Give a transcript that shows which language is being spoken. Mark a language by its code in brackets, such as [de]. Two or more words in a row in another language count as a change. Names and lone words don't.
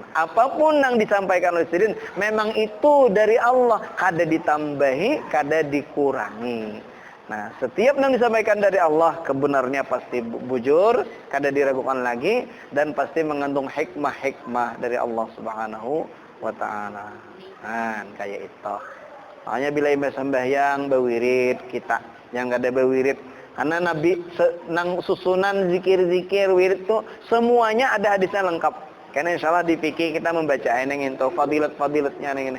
[bjn] Apapun yang disampaikan oleh Sidin memang itu dari Allah, kada ditambahi, kada dikurangi. Nah, setiap yang disampaikan dari Allah kebenarnya pasti bujur, kada diragukan lagi dan pasti mengandung hikmah-hikmah dari Allah [ar] سبحانه وتعالى. [bjn] Nah, kayak itu. Makanya bila imam sembahyang berwirid kita yang kada berwirid karena Nabi nang susunan zikir-zikir wirid itu semuanya ada hadisnya lengkap. Karena insyaallah di fikih kita membaca yang itu fadilat-fadilatnya ini.